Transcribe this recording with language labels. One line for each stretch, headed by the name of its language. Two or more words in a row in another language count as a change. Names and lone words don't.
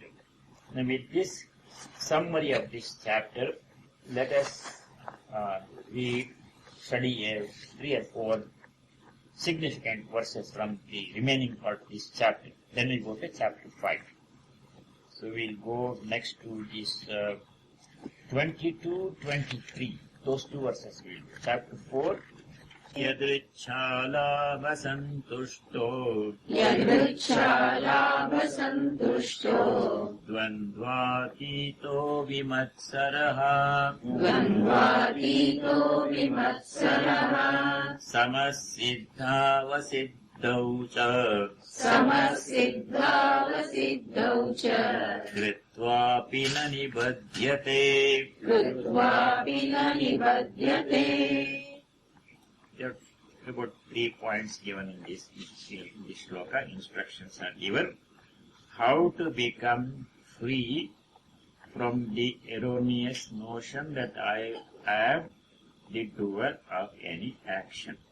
English: Now with this summary of this chapter, let us study 3 or 4 significant verses from the remaining part of this chapter. Then we go to chapter 5. So we'll go next to this 22, 23. Those 2 verses we'll do. Chapter 4.
Sanskrit: Yadrichālābhasantuṣṭo dvandvātīto vimatsaraha samasiddhāvasiddhau ca kritvāpi na nibadyate.
English: There are about 3 points given in this shloka. Instructions are given. How to become free from the erroneous notion that I am the doer of any action.